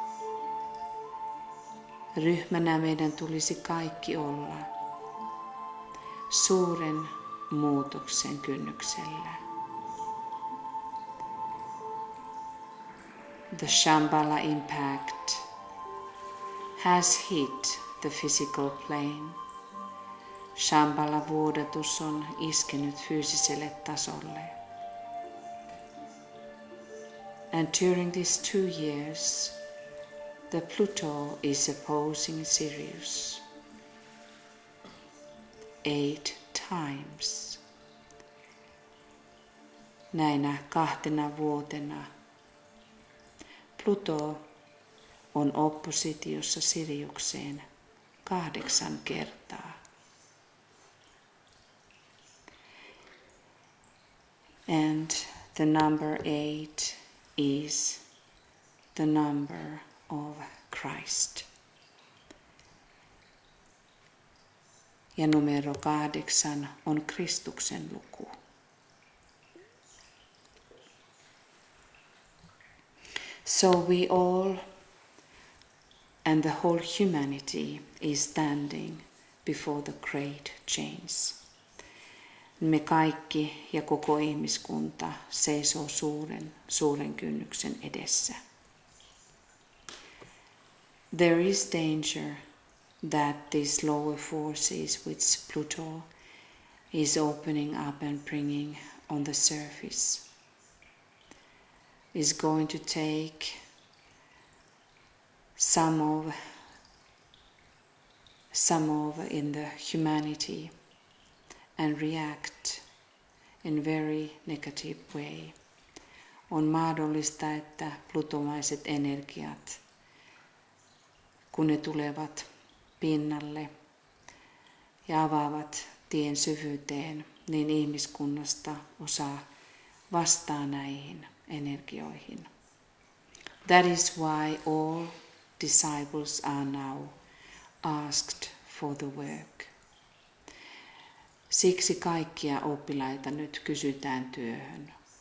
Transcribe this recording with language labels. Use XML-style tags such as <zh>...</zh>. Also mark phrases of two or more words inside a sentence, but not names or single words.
<fi>Ryhmänä meidän tulisi kaikki olla suuren muutoksen kynnyksellä.</fi> <en>The Shambhala impact has hit the physical plane.</en> <fi>Shambhala-vuodatus on iskenyt fyysiselle tasolle.</fi> <en>And during these 2 years, the Pluto is opposing Sirius 8 times.</en> <fi>Näinä 2 vuotena Pluto on oppositiossa Siriukseen 8 kertaa.</fi> <en>And the number 8 is the number of Christ.</en> <fi>Ja numero 8 on Kristuksen luku.</fi> <en>So we all and the whole humanity is standing before the great change.</en> <fi>Me kaikki ja koko ihmiskunta seisoo suuren kynnyksen edessä.</fi> <en>There is danger that these lower forces which Pluto is opening up and bringing on the surface is going to take some of in the humanity and react in very negative way.</en> <fi>On mahdollista, että plutomaiset energiat, kun ne tulevat pinnalle ja avaavat tien syvyyteen, niin ihmiskunnasta osa vastaa näihin energioihin.</fi> <en>That is why all disciples are now asked for the work.</en> <fi>Siksi kaikkia oppilaita nyt kysytään työhön.</fi>